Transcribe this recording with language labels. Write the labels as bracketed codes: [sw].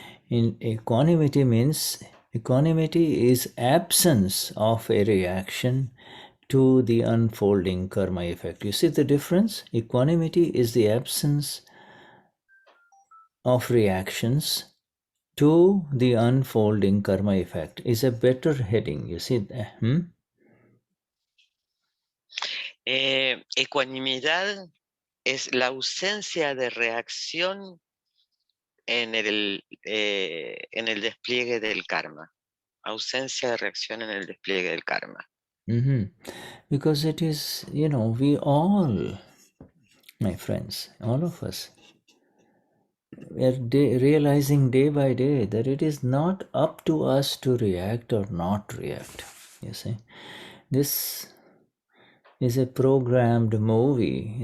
[en] In equanimity means equanimity is absence of a reaction to the unfolding karma effect. You see the difference? Equanimity is the absence of reactions to the unfolding karma effect. Is a better heading. You see that? [es] Ecuanimidad es la ausencia de reacción en el despliegue del karma. Ausencia de reacción en el despliegue del karma. [en] Because it is, we all, my friends, all of us, we are realizing day by day that it is not up to us to react or not react. You see, this is a programmed movie.